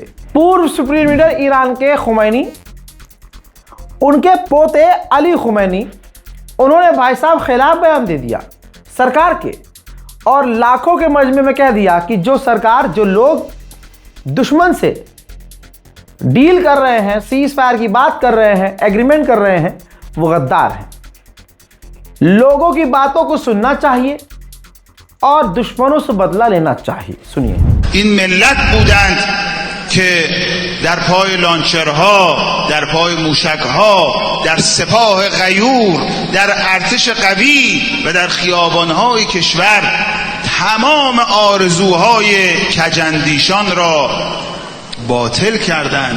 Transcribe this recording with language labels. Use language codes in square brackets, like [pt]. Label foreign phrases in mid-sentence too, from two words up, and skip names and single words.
[hi] पूर्व [en] supreme leader [hi] ईरान के खुमैनी, उनके पोते अली खुमैनी, उन्होंने भाई साहब खिलाफ बयान दे दिया सरकार के और लाखों के मजमे में कह दिया कि जो सरकार, जो लोग दुश्मन से डील कर रहे हैं, [en] cease fire [hi] की बात कर रहे हैं, एग्रीमेंट कर रहे हैं, वो गद्दार हैं। लोगों की बातों को सुनना चाहिए और दुश्मनों से बदला लेना चाहिए। सुनिए। [fa] این ملت بودند که در پای لانچرها، در پای موشکها، در سپاه غیور، در ارتش قوی و در خیابانهای کشور تمام آرزوهای کجندیشان را باطل کردند.